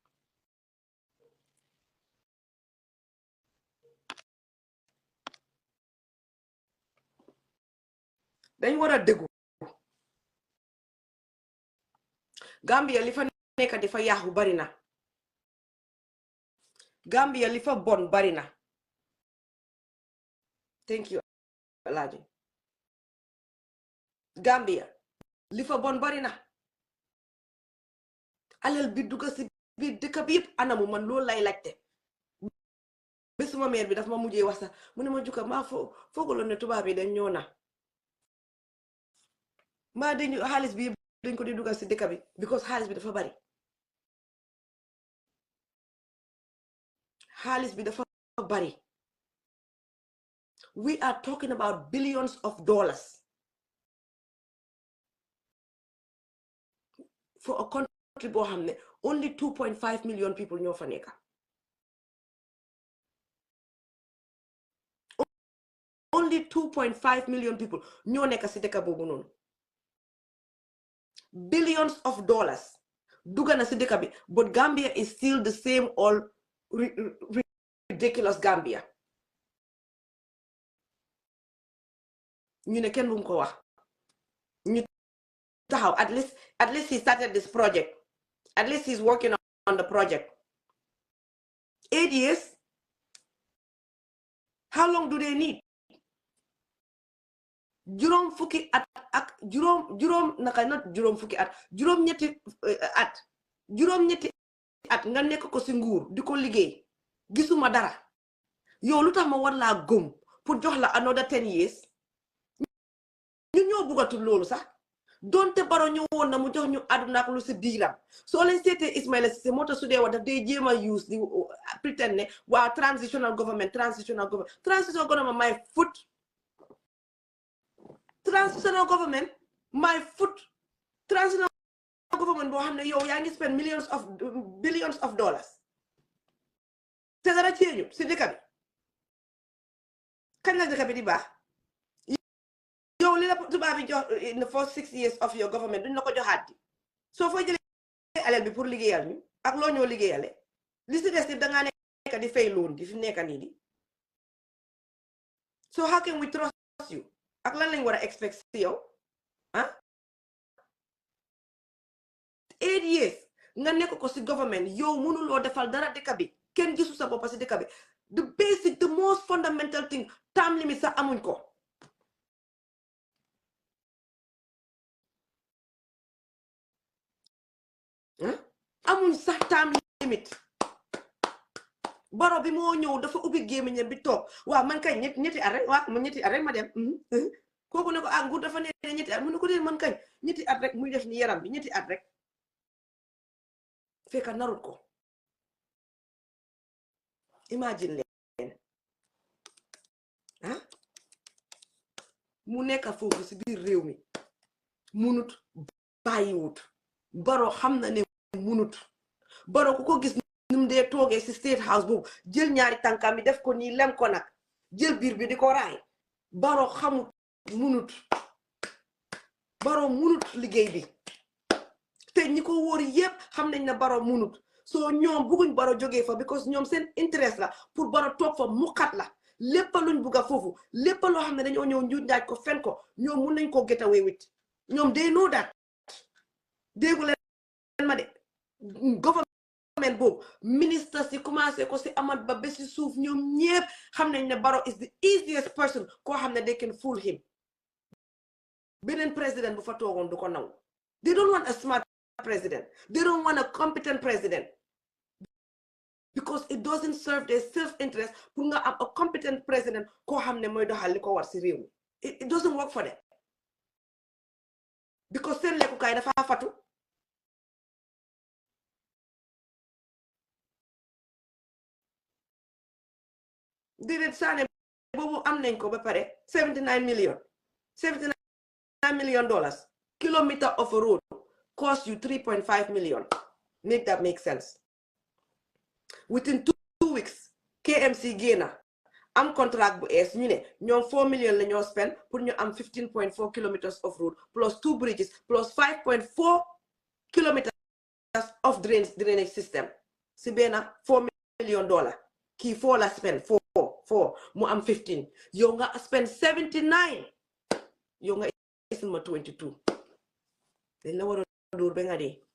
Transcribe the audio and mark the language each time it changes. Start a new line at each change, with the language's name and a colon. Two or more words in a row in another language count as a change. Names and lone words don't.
Wolof: dañ war a déggu Gambia li fa nekk di fa yaaxu bari na. Gambia li fa bon bari na.
English: Thank you Alaaji.
Wolof: Gambia li fa bon bari na. alal bi dugga si biir dëkk bi yëpp anamu man loolu lay laajte. bésuma meer bi daf ma mujjee wax sax mu ne ma jukka maa foogaloon ne tubaab yi dañ ñoo na maa dañu xaalis bi dañ ko di dugal si dëkk bi because xaalis bi dafa bari. xaalis bi dafa bari.
English: we are talking about billions of dollars for a country
Wolof: boo xam ne
English: only 2.5 million people
Wolof: ñoo fa nekka.
English: only 2.5 million people
Wolof: ñoo nekk si dëkk boobu noonu.
English: billions of dollars
Wolof: dugga na si dëkk bi
English: but Gambia is still the same old ridiculous Gambia.
Wolof: ñu ne kenn bu mu ko wax ñu taxaw
English: at least he started this project, at least he's working on the project. 8 years. How long do they need?
Wolof: juróom fukki at ak juróom naka not juróom fukki at juróom ñetti at nga nekk ko si nguur di ko liggéey gisuma dara yow lu tax ma war laa gëm pour jox la
English: another 10 years.
Wolof: ñu ñoo bëggatul loolu sax donte Barrow ñu woon na mu jox ñu àdduna ak lu si biiram soo leen seetee Ismaila Ceesay moo tax su dee wax daf day jéem a use di pretend ne waa
English: transitional government my foot. Transitional government my foot.
Wolof: Transitional government boo xam ne yow yaa ngi
English: spend billions of dollars
Wolof: te dara ceeñu si dëkk bi kañ la dëkk bi di baax yow li la tubaab bi jox
English: in the first 6 years of your government
Wolof: duñ la ko joxaat di soo fooy jëlee alal bi pour liggéeyal ñu ak loo ñoo liggéeyale li si des dangaa nekk di fay loon di fi nekk nii di
English: so how can we trust you
Wolof: ak lan lañ war a expect si yow ah 8 years nga nekk ko si government yow mënuloo defal dara dëkk bi kenn gisu sa bopp si dëkk bi
English: the basic the most fundamental thing term limit
Wolof: sax amuñ ko amuñ sax term limit baro bi moo ñëw dafa ubbi gémmiñam bi toog waaw man kañ ñetti at rek waaw man ñetti at rek ma dem kooku ne ko ah nguur dafa ne ñetti at mu ne ko dee man kañ ñetti at rek muy def ni yaram bi ñetti at rek fekka narut ko imagine leen mu nekk foofu si biir réew mi munut bàyyiwut baro xam na ne munut baro ku ko gis num dee toogee si state house boobu jël ñaari tànkam bi def ko nii lem ko nag jël biir bi di ko raay baro xamut munut baro munut liggéey bi te ñi ko wóor yépp xam nañ ne baro munut soo ñoom bugguñ baro jógee fa because ñoom seen interest la pour baro toog fa muqat la lépp luñ bugga foofu lépp loo xam ne dañoo ñëw njuuj njaaj ko fen ko ñoom mun nañ koo
English: get away with
Wolof: ñoom
English: they know that
Wolof: déggu leen ma de government boobu ministre si commencé ko si amat ba si suuf ñoom ñépp xam nañ ne Barrow
English: is the easiest person
Wolof: koo xam ne
English: they can fool
Wolof: him beneen président bu fa toogoon du ko naw
English: they don't want a smart president they don't want a competent president because it doesn't serve their self-interest
Wolof: pour nga am
English: a competent president
Wolof: koo xam ne mooy doxal li ko war si réew mi
English: it doesn't work for them because
Wolof: seen lekkukaay dafa fatu déedéet saane boobu am nañ ko ba pare 79
English: million dollars kilometer of a road cost you 3.5 million make that make sense within 2 weeks KMC génna
Wolof: am contract bu ees ñu ne ñoom 4 million la ñoo spend pour ñu am
English: 15.4 kilometers of road plus 2 bridges plus 5.4 kilometers of drainage system
Wolof: si benn 4
English: million dollars
Wolof: kii 4 la spend 4 mu am 15 yow nga spend 79 yow nga isil ma 22 dañ la war a dóor ba nga dee